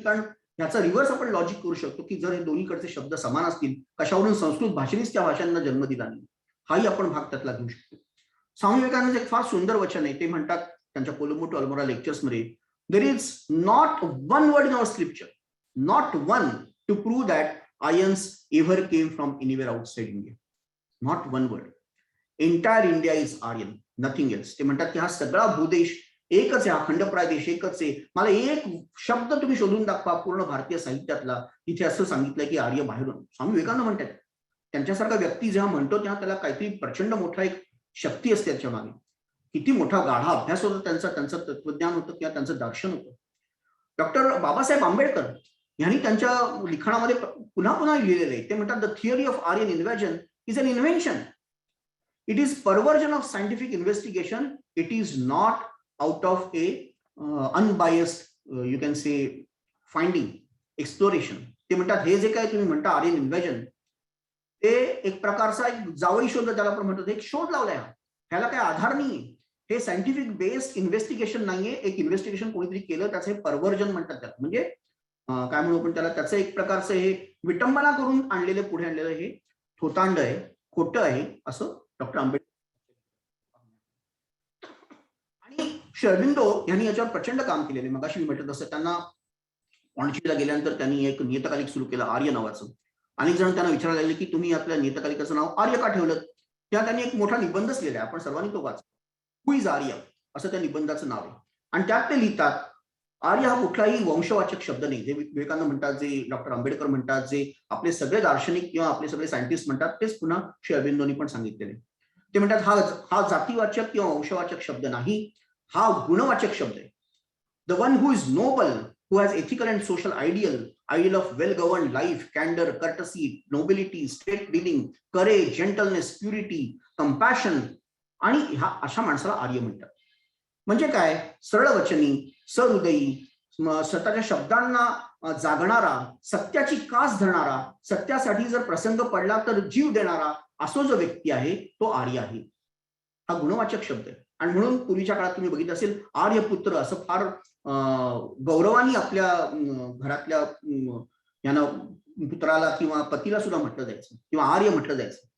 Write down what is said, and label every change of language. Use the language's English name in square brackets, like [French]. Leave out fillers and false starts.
[Marathi] कारण ह्याचा रिव्हर्स आपण लॉजिक करू शकतो की जर हे दोन्हीकडचे शब्द समान असतील, कशावरून संस्कृत भाषेनेच त्या भाषांना जन्म दिला नाही, हाही आपण भाग त्यातला घेऊ शकतो. स्वामी विवेकानंद एक फार सुंदर वचन आहे, ते म्हणतात त्यांच्या कोलंबो टू अल्मोरा लेक्चर्स मध्ये, [English] There is not one word in our scripture, not one, to prove that Aryans ever came from anywhere outside India. Not one word. Entire India is Aryan, nothing else. [Marathi] ते म्हणतात की हा सगळा भूदेश एकच आहे, हा खंडप्राय देश एकच आहे. मला एक शब्द तुम्ही शोधून दाखवा पूर्ण भारतीय साहित्यातला तिथे असं सांगितलंय की आर्य बाहेरून. स्वामी विवेकानंद म्हणतात, त्यांच्यासारखा व्यक्ती जेव्हा म्हणतो तेव्हा त्याला काहीतरी प्रचंड मोठा एक शक्ती असते त्याच्या मागे. किती मोठा गाढा अभ्यास होता त्यांचा, त्यांचं तत्वज्ञान होतं किंवा त्यांचं दर्शन होतं. डॉक्टर बाबासाहेब आंबेडकर यांनी त्यांच्या लिखाणामध्ये पुन्हा पुन्हा लिहिलेलं आहे. ते म्हणतात, [English] The theory of Aryan invasion is an invention. It is perversion of scientific investigation. It is not out of a unbiased you can say finding exploration. [Marathi] ते म्हणतात हे जे काय तुम्ही म्हणता आर्यन इन्व्हॅजन, ते एक प्रकारचा एक जावई शोध त्याला आपण म्हणतो, एक शोध लावलाय. ह्याला काय आधार नाहीये. हे सायंटिफिक बेस्ड इन्व्हेस्टिगेशन नाहीये. एक इन्व्हेस्टिगेशन कोणीतरी केलं, त्याचं हे परवर्जन म्हणतात त्याला. म्हणजे काय म्हणू आपण त्याला, त्याचं एक प्रकारचं हे विटंबना करून आणलेलं, पुढे आणलेलं हे थोतांड आहे, खोटं आहे, असं डॉक्टर आंबेडकर. आणि श्री अरबिंदो यांनी याच्यावर प्रचंड काम केलेले. मगाशी मी म्हटलं तसं त्यांना पॉंडिचेरीला गेल्यानंतर त्यांनी एक नियतकालिक सुरू केलं आर्य नावाचं. अनेक जण त्यांना विचारायला लागले की तुम्ही आपल्या नियतकालिकाचं नाव आर्य का ठेवलं. तेव्हा त्यांनी एक मोठा निबंधच लिहिला आहे, आपण सर्वांनी तो वाचा. हु इज आर्य असं त्या निबंधाचं नाव आहे. आणि त्यात ते लिहितात आर्य हा कुठलाही वंशवाचक शब्द नाही. जे विवेकानंद म्हणतात, जे डॉक्टर आंबेडकर म्हणतात, जे आपले सगळे दार्शनिक किंवा आपले सगळे सायंटिस्ट म्हणतात, तेच पुन्हा श्री अरबिंदोंनी पण सांगितलेले. ते म्हणतात हा जातीवाचक किंवा वंशवाचक शब्द नाही, हा गुणवाचक शब्द आहे. [English] the one who is noble, who has ethical and social ideal of well-governed life, candor, courtesy, nobility, straight dealing, courage, gentleness, purity, compassion, [Marathi] आणि ह्या अशा माणसाला आर्य म्हणतात. म्हणजे काय, सरळ वचनी, सहृदयी, स्वतःच्या शब्दांना जागणारा, सत्याची कास धरणारा, सत्यासाठी जर प्रसंग पडला तर जीव देणारा, असो जो व्यक्ती आहे तो आर्य आहे. हा गुणवाचक शब्द आहे. आणि म्हणून पूर्वीच्या काळात तुम्ही बघितलं असेल, आर्यपुत्र असं फार गौरवानी आपल्या घरातल्या यांना पुत्राला किंवा पतीला सुद्धा म्हटलं जायचं, किंवा आर्य म्हटलं जायचं.